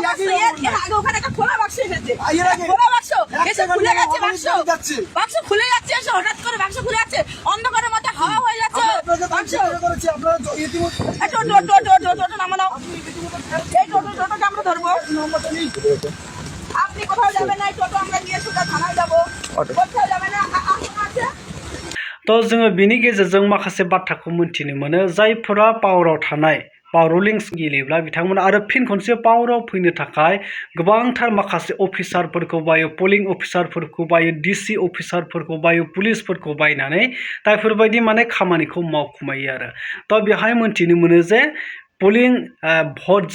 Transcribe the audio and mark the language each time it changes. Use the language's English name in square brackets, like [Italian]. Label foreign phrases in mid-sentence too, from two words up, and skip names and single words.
[Bangla] আগে ওখানে একটা খোলা বাক্স এসেছে, খোলা বাক্স এসে খুলে গেছে, বাক্স খুলে যাচ্ছে, এসে হঠাৎ করে বাক্স খুলে যাচ্ছে, অন্ধকারের মধ্যে হাওয়া আপনারা ইতিমধ্যে এই টোটো নামাও। এই টোটোকে আমরা ধরবো। আপনি কোথাও যাবেন না, এই টোটো আমরা নিয়ে সোজা থানায় যাবো। কোথাও যাবেন না, আসুন আছে। [Bodo] তো जोङो बिनि गेजेरजों माखासे बाथ्राखौ मोनथिनो मोनो जायफोरा पावाराव थानाय बा रुलिंस गेलेब्ला बिथांमोना आरो फिन खनसे पावाराव फैनो थाखाय गोबांथार माखासे अफिसारफोरखौ बायो पोलिं अफिसारफोरखौ बायो डिसि अफिसारफोरखौ बायो पुलिसफोरखौ बायनानै दा बेफोरबायदि माने खामानिखौ मावखुमायो आरो दा बेहाय मोनथिनो मोनो जे पोलिं भटजों